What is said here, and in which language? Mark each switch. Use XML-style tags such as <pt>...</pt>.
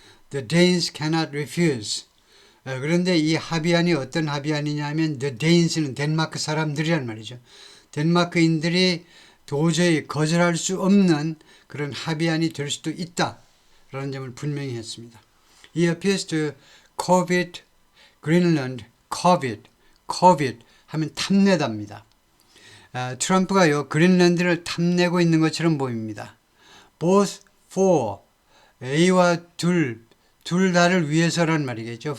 <en>The Danes cannot refuse.</en> <ko>그런데 이 합의안이 어떤 합의안이냐면 the Danes는 덴마크 사람들이란 말이죠. 덴마크인들이 도저히 거절할 수 없는 그런 합의안이 될 수도 있다라는 점을 분명히 했습니다.</ko> <en>He appears to covet Greenland.</en> <ko>covet 하면 탐내답니다. 트럼프가요 그린란드를 탐내고 있는 것처럼 보입니다.</ko> <en>both for</en> <ko>A와 둘 다를 위해서란 말이겠죠.</ko>